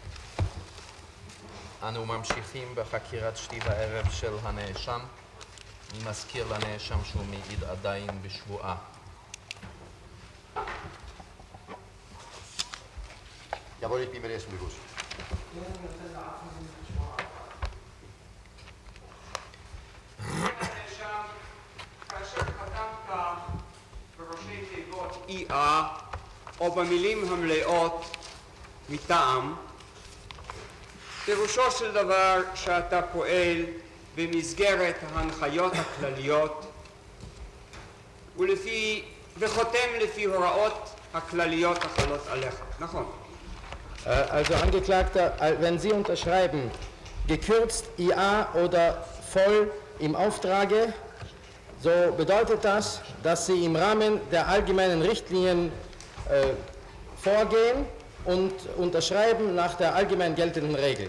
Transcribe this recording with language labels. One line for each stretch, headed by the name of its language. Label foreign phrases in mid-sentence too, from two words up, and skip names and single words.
Hebrew: אנו ממשיכים בחקירת שתי וערב של הנאשם. אני מזכיר לנאשם שהוא מעיד עדיין בשבועה.
German: Jawohl, ich bin mir dessen bewusst.
Hebrew: כאשר חתמת בראשי תיבות ER או במילים המלאות מטעם, פירושו של דבר שאתה פועל במסגרת ההנחיות הכלליות וחותם לפי הוראות הכלליות החלות עליך. נכון.
German: Also Angeklagter, wenn Sie unterschreiben, gekürzt IA oder voll im Auftrage, so bedeutet das, dass Sie im Rahmen der allgemeinen Richtlinien vorgehen und unterschreiben nach der allgemein geltenden Regel.